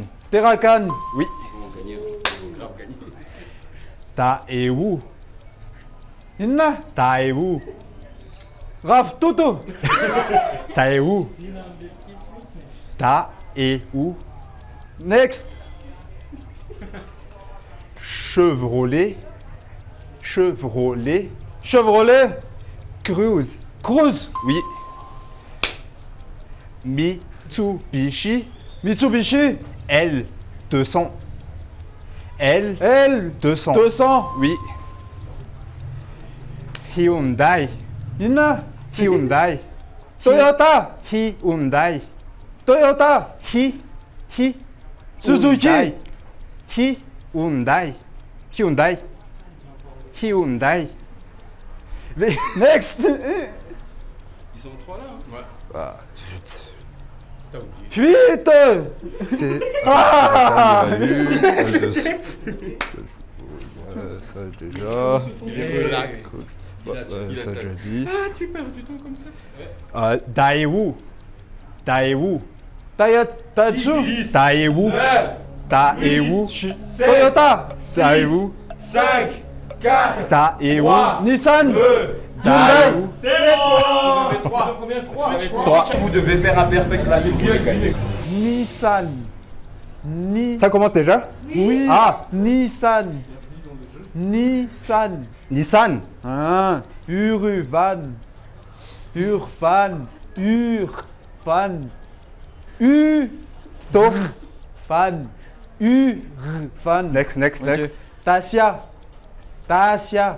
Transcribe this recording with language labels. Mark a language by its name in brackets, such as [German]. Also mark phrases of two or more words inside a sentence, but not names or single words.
[French] Terracan. Oui. Daewoo. Inna. Daewoo. Raf Toto. Daewoo. Daewoo. Next. Chevrolet. Chevrolet. Chevrolet. Cruise. Cruise. Oui. Mitsubishi. Mitsubishi. L200. L. 200. 200. Oui. Hyundai. Inna. Hyundai. Toyota. Hyundai. Toyota. Suzuki. Hyundai. Hyundai. Hyundai. Next. Ils sont 3 là. Ouais. Ah, Fuite. c'est... Ah. Ça déjà... Relax. Ça déjà dit. Ah, tu perds du temps comme ça. Daewoo. Daewoo. Tatsu. Daewoo. Daewoo. Toyota. Daewoo. 5, 4, Daewoo. Nissan. Daewoo. c'est bon. Vous avez 3. Combien 3. Vous devez faire un perfect là, c'est pour les gagner. Nissan. Ça commence déjà? Oui. Ah. Nissan. Nissan. Nissan. Ah. Urvan. Urfan. Urfan. To. Fan. Urfan. Next. Ok. Dacia. Dacia.